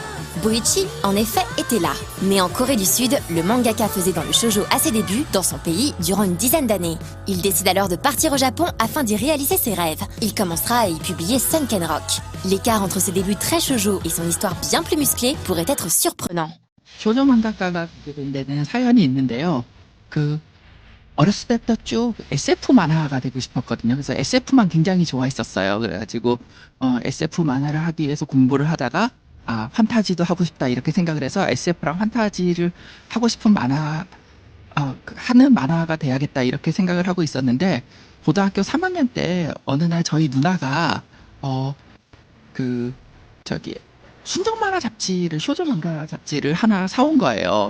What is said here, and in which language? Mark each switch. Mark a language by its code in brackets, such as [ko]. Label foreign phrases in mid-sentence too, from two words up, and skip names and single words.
[fr] Boichi, en effet, était là. Né en Corée du Sud, le mangaka faisait dans le shoujo à ses débuts, dans son pays, durant une dizaine d'années. Il décide alors de partir au Japon afin d'y réaliser ses rêves. Il commencera à y publier Sunken Rock. L'écart entre ses débuts très shoujo et son histoire bien plus musclée pourrait être surprenant. [ko] 쇼조 만화가가 되는 사연이 있는데요. 어렸을 때부터 쭉 SF 만화가 되고 싶었거든요. 그래서 SF만 굉장히 좋아했었어요. 그래가지고 SF 만화를 하기 위해서 공부를 하다가 판타지도 하고 싶다 이렇게 생각을 해서 SF랑 판타지를 하고 싶은 하는 만화가 돼야겠다 이렇게 생각을 하고 있었는데 고등학교 3학년 때 어느 날 저희 누나가 순정 만화 잡지를 쇼저 만화 잡지를 하나 사온 거예요.